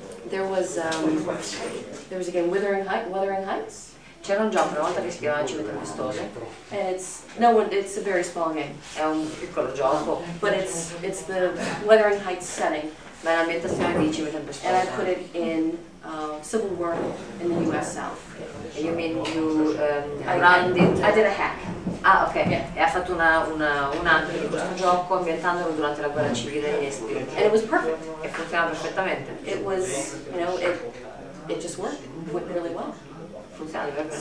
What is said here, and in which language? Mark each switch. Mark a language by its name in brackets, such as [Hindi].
[English] There was a game, Wuthering Heights. [Italian] C'era un gioco una volta che si chiamava Cibo Tempestoso. [English] And it's a very small game. [Italian] È un piccolo gioco. [English] But it's the Wuthering Heights setting. [Italian] Ma è l'ambientazione di Cibo Tempestoso. [English] And I put it in Civil War in the US South. You mean you I did a hack. Ah, ok. Yeah. [Italian] E ha fatto un hack di questo gioco ambientandolo durante la guerra civile negli Stati Uniti. [English] And it was perfect. [Italian] E funzionava perfettamente. [English] It was, it just worked. It went really well. [Italian] Funzionava perfettamente.